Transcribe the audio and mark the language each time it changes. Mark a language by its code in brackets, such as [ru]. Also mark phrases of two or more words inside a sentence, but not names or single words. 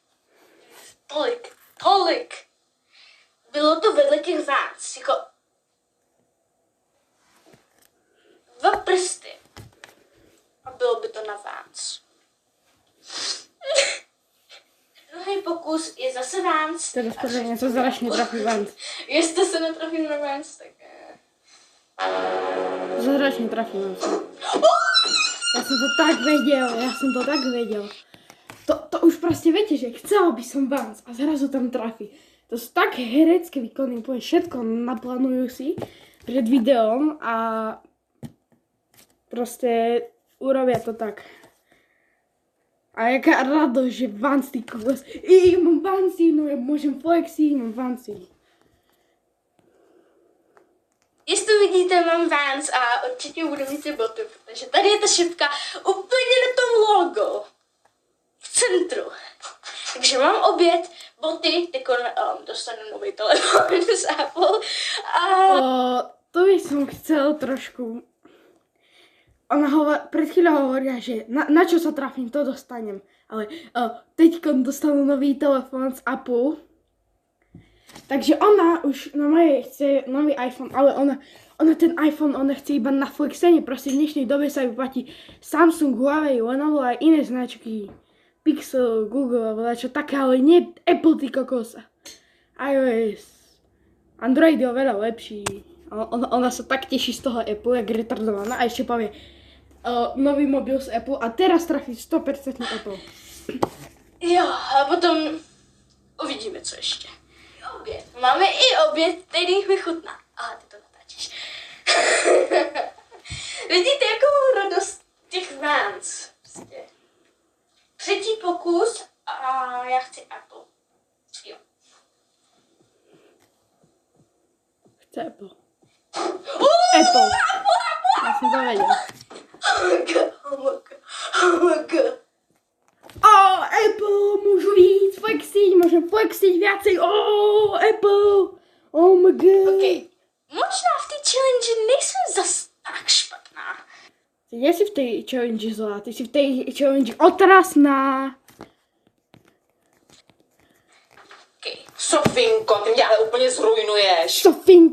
[cs] Tolik. Bylo to vedle těch Vans, jako 2 prsty. A bylo by to na Vans. Druhý pokus je zase Vans. [sk] Teraz podľa mňa to zračne trafí Vans. [cs] Jestli se netrafím na Vans, tak... [sk] Zračne trafí Vans. Ja som to tak vedel. To už proste viete, že chcela by som Vans a zrazu tam trafí. To sú tak herecké výkony, úplne všetko naplánujú si pred videom a proste urobia to tak. [cs] A jaká radosť, že Vans, ty kokos. [sk] Mám Vansy, no ja môžem flexiť, mám Vansy. [cs] Jestli vidíte, mám Vans a určitě budu mít ty boty, protože tady je ta šipka úplně na tom logo. V centru. Takže mám oběd, boty, teď dostanu nový telefon z Apple a... [sk] To by som chcel trošku... Pred chvíľou hovoria, že na čo sa trafím, to dostanem. Ale teďko dostanú nový telefón z Apple. Takže ona už na mojej chce nový iPhone, ale ona ten iPhone, ona chce iba na flexenie. Proste v dnešnej dobe sa vyplatí Samsung, Huawei, Lenovo a aj iné značky. Pixel, Google, čo také, ale nie Apple, ty kokosa. iOS. Android je oveľa lepší. Ona sa tak teší z toho Apple, jak retardovaná. A ešte povie nový mobil z Apple a teraz trafí 100% Apple. [cs] Jo, a potom uvidíme, co ještě. Oběd. Máme i oběd, který mi chutná. Aha, ty to natáčíš. Vidíte, jakou radost těch Vans. Prostě. 3. pokus a já chci Apple. Jo. [sk] Chce Apple. Apple. Ja som to vedel. [en] Oh my god. [sk] Apple, môžu ísť flexiť, môžem flexiť viacej. [en] Apple. Oh my god. Okay. [cs] Možná v té challenge nejsem zas tak špatná. [sk] Ty nie si v tej challenge zlá, ty si v tej challenge otrasná. [en] Okay. [cs] Sofinko, ty mě ale úplně zrujnuješ.